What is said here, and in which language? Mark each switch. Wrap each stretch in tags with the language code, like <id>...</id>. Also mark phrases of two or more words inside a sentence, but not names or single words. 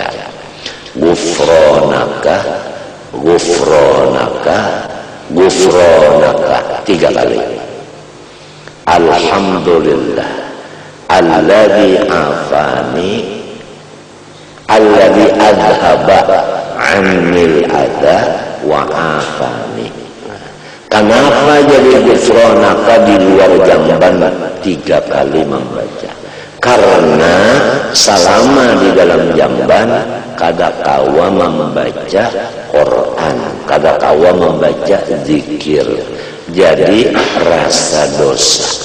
<ar>غفرانك غفرانك غفرانك 3 kali. الحمد لله الذي عافاني الذي أذهب عن الأذى وعافاني.</ar> <id>Kenapa jadi gufronaka di luar jamban 3 kali membaca?</id> <bjn>Karena selama di dalam jamban kada kawa membaca Quran, kada kawa membaca zikir, jadi rasa dosa.</bjn>